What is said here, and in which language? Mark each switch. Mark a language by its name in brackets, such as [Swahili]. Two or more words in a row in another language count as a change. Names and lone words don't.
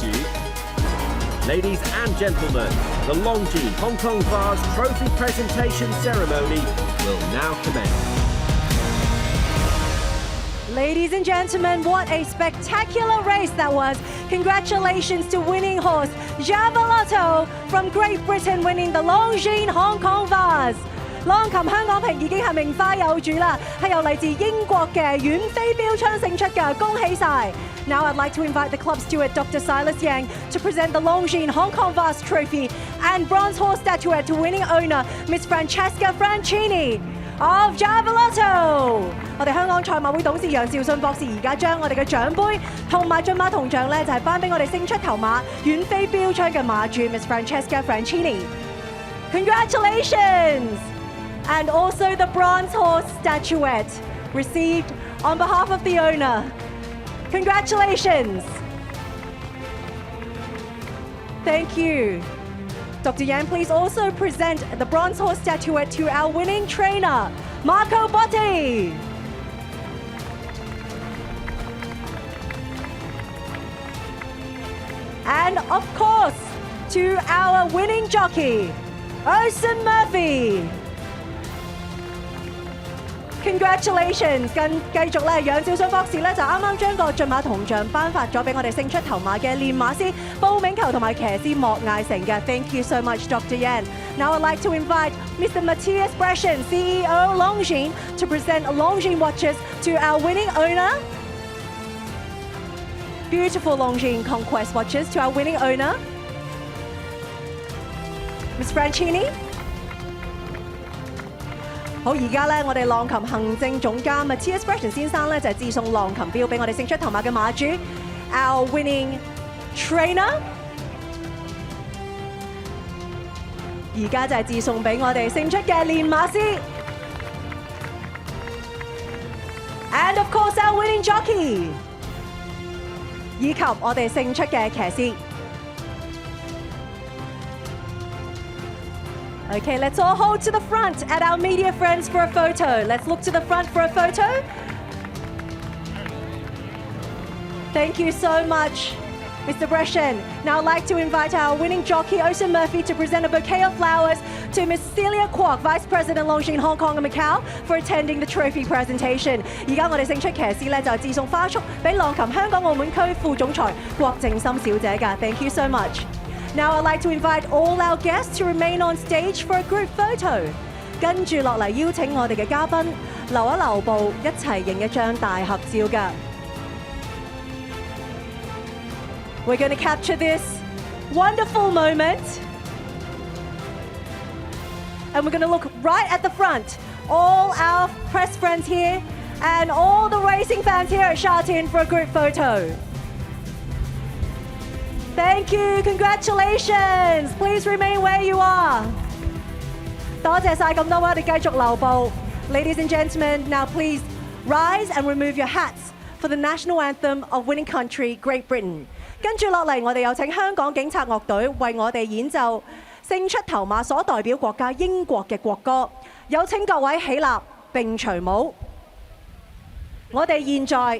[English] Ladies and gentlemen, the Longines Hong Kong Vase Trophy Presentation Ceremony will now commence. Ladies and gentlemen, what a spectacular race that was. Congratulations to winning horse Giavellotto from Great Britain winning the Longines Hong Kong Vase. [Cantonese] 浪琴香港瓶已經係名花有主啦，係由嚟自英國嘅遠飛標槍勝出嘅，恭喜晒 ！ [English] Now I'd like to invite the club steward Dr. Silas Yang to present the Longines Hong Kong Vase Trophy and bronze horse statuette to winning owner Miss Francesca Francini of Giavellotto。 [Cantonese] 我哋香港賽馬會董事楊兆信博士而家將我哋嘅獎杯同埋駿馬銅像咧，就係頒俾我哋勝出頭馬遠飛標槍嘅馬主 Miss Francesca Francini。Congratulations! [English] And also the bronze horse statuette received on behalf of the owner. Congratulations. Thank you. Dr. Yan, please also present the bronze horse statuette to our winning trainer, Marco Botti. And of course, to our winning jockey, Ocean Murphy. Congratulations！ [Cantonese] 繼續咧，楊兆信博士咧就啱啱將個駿馬銅像頒發咗俾我哋勝出頭馬嘅練馬師布銘球同埋騎師莫艾成嘅。 [English] Thank you so much, Dr. Yan. Now I'd like to invite Mr. Matthias Breschen, CEO Longines, to present Longines watches to our winning owner. Beautiful Longines Conquest watches to our winning owner, Miss Francini. [Cantonese] 好，而家咧，我哋浪琴行政總監 Matthias Breschen 先生咧就係致送浪琴錶俾我哋勝出頭馬嘅馬主 ， [English] our winning trainer。 [Cantonese] 而家就係致送俾我哋勝出嘅練馬師 ， [English] and of course our winning jockey， [Cantonese] 以及我哋勝出嘅騎師。 [English] Okay, let's all hold to the front at our media friends for a photo. Let's look to the front for a photo. Thank you so much, Mr. Brescian. Now I'd like to invite our winning jockey, Ocean Murphy, to present a bouquet of flowers to Miss Celia Kwok, Vice President Longines Hong Kong and Macau, for attending the trophy presentation. [Cantonese] 而家我哋勝出騎師咧就係致送花束俾浪琴香港澳門區副總裁郭靜心小姐㗎。 [English] Thank you so much. Now I'd like to invite all our guests to remain on stage for a group photo. [Cantonese] 跟住落嚟邀請我哋嘅嘉賓留一留步，一齊影一張大合照㗎。 [English] We're going to capture this wonderful moment. And we're going to look right at the front. All our press friends here and all the racing fans here at Sha Tin for a group photo. Thank you, congratulations. Please remain where you are. [Cantonese] 多謝晒咁多位，我哋繼續留步。 [English] Ladies and gentlemen, now please rise and remove your hats for the national anthem of winning country, Great Britain. [Cantonese] 跟住落嚟，我哋有請香港警察樂隊為我哋演奏勝出頭馬所代表國家英國嘅國歌。有請各位起立並隨舞。我哋現在